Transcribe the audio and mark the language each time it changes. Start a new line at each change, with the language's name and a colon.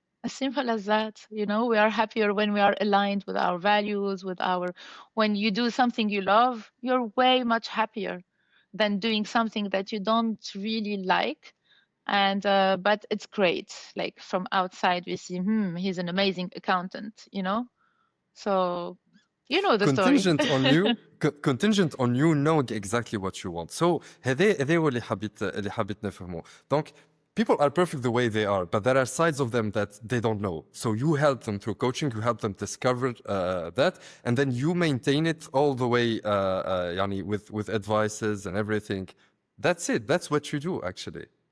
English: As simple as that, you know. We are happier when we are aligned with our values, with our, when you do something you love, you're way much happier than doing something that you don't really like. And but it's great, like from outside we see, he's an amazing accountant, you know. So you know the story. contingent on you knowing exactly what you want. So
Arabic: هذا هو اللي حبيت نفهمه.
English: Donc people are perfect the way they are, but there are sides of them that they don't know. So you help them through coaching, you help them discover that, and then you maintain it all the way يعني with advices and everything. That's it. That's what you do actually.